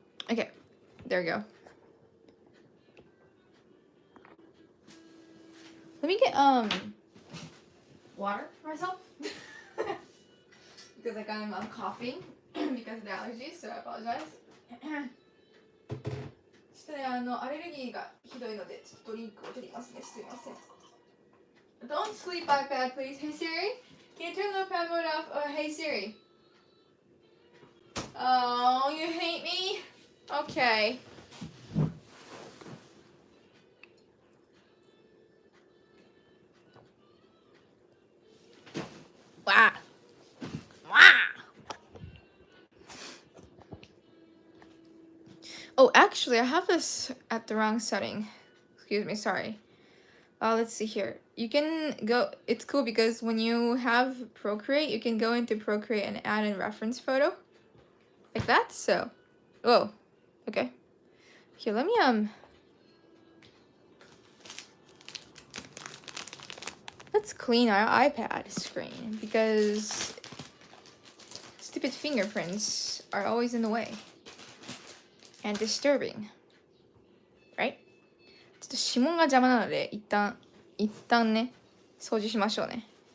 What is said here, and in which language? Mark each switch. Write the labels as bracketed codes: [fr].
[en] Okay, there we go. Let me get water for myself because like I'm coughing because of the allergies, so I apologize. [ja] ちょっとね、アレルギーがひどいのでちょっとドリンクを取りますね。すいません。 [en] Don't sleep, iPad, please. Hey Siri, can you turn the iPad mode off? Hey Siri. Oh, you hate me? Okay. Wow. Wow. Oh, actually, I have this at the wrong setting. Excuse me, sorry. Let's see here. You can go, it's cool because when you have Procreate, you can go into Procreate and add a reference photo. Like that, so. Whoa. Okay. Here, let me, let's clean our iPad screen because stupid fingerprints are always in the way. And disturbing. Right? [ja] ちょっと指紋が邪魔なので、一旦ね、掃除しましょうね。